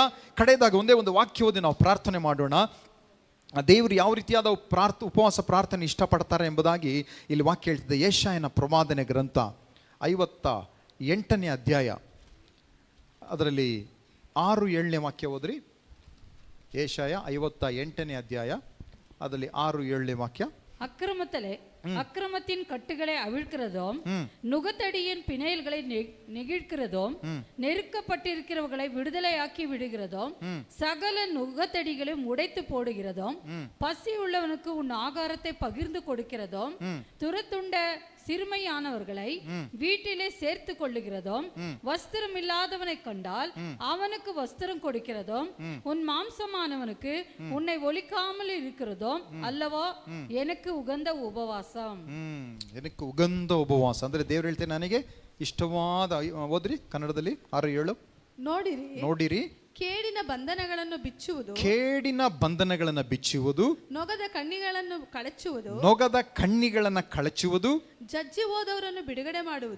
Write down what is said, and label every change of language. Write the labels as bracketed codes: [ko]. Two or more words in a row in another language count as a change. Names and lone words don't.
[kn] ಕಡೆಯದಾಗ ಒಂದೇ ಒಂದು ವಾಕ್ಯ ಓದಿ ನಾವು ಪ್ರಾರ್ಥನೆ ಮಾಡೋಣ. ದೇವರು ಯಾವ ರೀತಿಯಾದ ಉಪವಾಸ ಪ್ರಾರ್ಥನೆ ಇಷ್ಟಪಡ್ತಾರೆ ಎಂಬುದಾಗಿ ಇಲ್ಲಿ ವಾಕ್ಯ ಹೇಳ್ತಿದೆ. ಯೆಶಾಯನ ಪ್ರವಾದನೆ ಗ್ರಂಥ 58ನೇ ಅಧ್ಯಾಯ, ಅದರಲ್ಲಿ 6-7ನೇ ವಾಕ್ಯ ಓದ್ರಿ. [ta] ಯೆಶಾಯ 58ನೇ அத்தியாய, அதில் 6-7 வாக்கிய. அக்கிரமத்தின் கட்டுகளை அவிழ்க்கிறதும் நுகத்தடியின் பிணையல்களை நெகிழ்க்கிறதும் நெருக்கப்பட்டிருக்கிறவர்களை விடுதலையாக்கி விடுகிறதும் சகல நுகத்தடிகளையும் உடைத்து போடுகிறதும் பசி உள்ளவனுக்கு உன் ஆகாரத்தை பகிர்ந்து கொடுக்கிறதும் துரத்துண்ட சிறுமையானவர்களை வீட்டிலே சேர்த்து கொள்ளுகிறதும் வஸ்திரம் இல்லாதவனை கண்டால் அவனுக்கு வஸ்திரம் கொடுக்கிறதும் உன் மாம்சமானவனுக்கு உன்னை ஒலிக்காமல் இருக்கிறதும் அல்லவோ எனக்கு உகந்த உபவாசம். எனக்கு உகந்த [kn] ಉಪವಾಸ ಅಂದ್ರೆ ದೇವರು ಹೇಳ್ತಾರೆ ನನಗೆ ಇಷ್ಟವಾದ. ಓದ್ರಿ ಕನ್ನಡದಲ್ಲಿ 6-7. ನೋಡಿರಿ ಕೇಡಿನ ಬಂಧನಗಳನ್ನು ಬಿಚ್ಚುವುದು, ಕೇಡಿನ ಬಂಧನಗಳನ್ನು ಬಿಚ್ಚುವುದು, ನೊಗದ ಕಣ್ಣಿಗಳನ್ನು ಕಳಚುವುದು, ನೊಗದ ಕಣ್ಣಿಗಳನ್ನು ಕಳಚುವುದು, ಜಜ್ಜಿ ಹೋದವರನ್ನು ಬಿಡುಗಡೆ ಮಾಡುವುದು,